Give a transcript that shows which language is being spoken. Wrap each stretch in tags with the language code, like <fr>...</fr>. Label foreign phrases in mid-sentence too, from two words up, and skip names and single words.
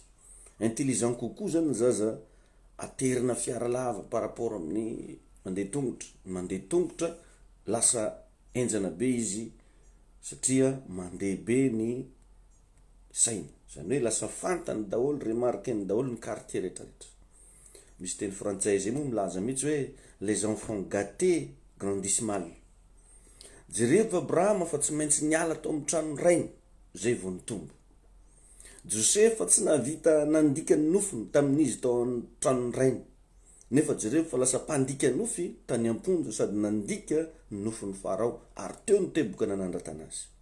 <mg>Intelligent kokoa zany ny zaza aterina fiara lava par rapport amin'ny mandeha tongotra. Mandeha tongotra lasa enjana be izy satria mandeha be ny sainy. Zany hoe lasa fantany daholo, remarqueny daholo ny quartier rehetrarehetra. Misy teny frantsay zay moa milaza mihitsy hoe</mg> <fr>les enfants gâtés grandissent mal.</fr> <mg>Jereo Abrahama fa tsy maintsy niala tao amin'ny trano rainy zay vao nitombo. Josefa tsy navita nandika ny nofiny tamin'izy tao amin'ny trano rainy, nefa jereo fa lasa mpandika nofy tany amponjo sady nandika ny nofiny Farao ary teo ny teboka nanandrata azy.</mg>